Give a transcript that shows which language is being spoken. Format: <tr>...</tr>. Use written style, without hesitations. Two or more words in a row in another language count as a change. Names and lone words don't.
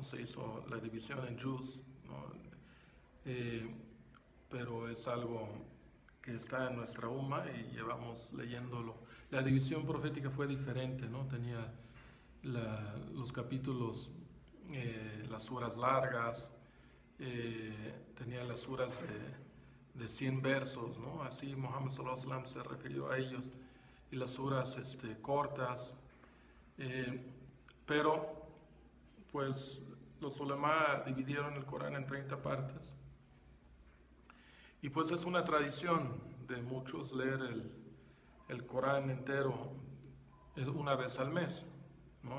<es>Se hizo la división en juz, ¿no? Pero es algo que está en nuestra umma y llevamos leyéndolo. La división profética fue diferente, ¿no? Tenía los capítulos, las suras largas, tenía las suras de 100 versos, ¿no? Así Muhammad</es> <ar>صلى الله عليه وسلم</ar> <es>se refirió a ellos, y las suras cortas, pero pues los ulama dividieron el Corán en 30 partes, y pues es una tradición de muchos leer el Corán entero una vez al mes, ¿no?</es>